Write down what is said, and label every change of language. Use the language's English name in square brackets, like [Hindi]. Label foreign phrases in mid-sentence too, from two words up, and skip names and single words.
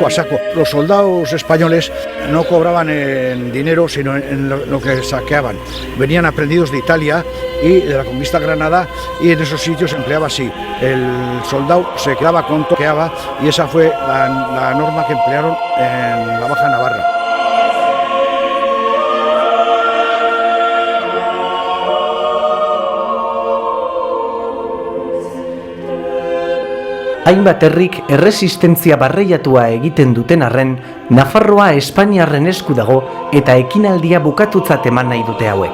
[Spanish] Los soldados españoles no cobraban en dinero, sino en lo que saqueaban. Venían aprendidos de Italia y de la conquista de Granada, y en esos sitios se empleaba así. El soldado se quedaba con todo lo que saqueaba, y esa fue la norma que emplearon en la Baja Navarra. [Basque] Hainbat herrik erresistentzia barreiatua egiten duten arren, Nafarroa Espainiarren esku dago eta ekinaldia bukatutzat eman nahi dute hauek.